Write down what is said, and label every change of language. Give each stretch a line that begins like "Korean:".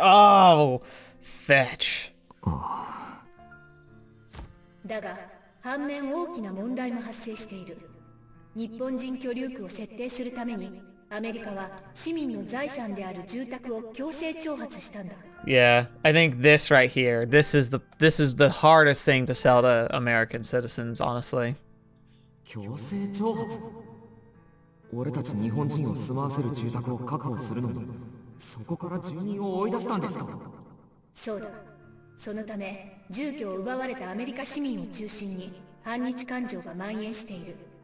English: Oh, fetch.
Japanese: だが反面大きな問題も発生している。日本人居留区を設定するためにアメリカは市民の財産である住宅を強制徴発したんだ。
English: Yeah, I think this right here, this is the hardest thing to sell to American citizens, honestly.
Japanese: 強制徴発？俺たち日本人を住まわせる住宅を確保するのに、そこから住人を追い出したんですか？そうだ。そのため住居を奪われたアメリカ市民を中心に反日感情が蔓延している。